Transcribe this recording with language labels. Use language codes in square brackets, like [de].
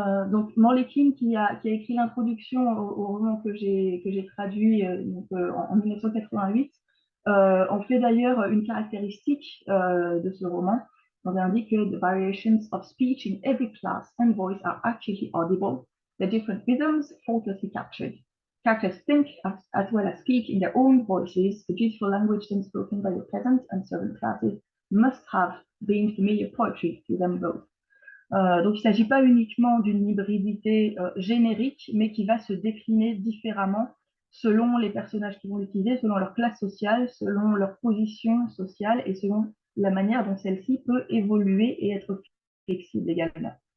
[fr] Donc Morley King, qui a écrit l'introduction au roman que j'ai traduit en 1988, en fait d'ailleurs une caractéristique de ce roman. On indique que [en] the variations of speech in every class and voice are actually audible. The different rhythms faultlessly captured. Characters think as well as speak in their own voices. The beautiful language then spoken by the peasant and servant classes must have been familiar poetry to them both. [fr] Donc, il ne s'agit pas uniquement d'une hybridité générique, mais qui va se décliner différemment selon les personnages qui vont l'utiliser, selon leur classe sociale, selon leur position sociale et selon la manière dont celle-ci peut évoluer et être flexible également.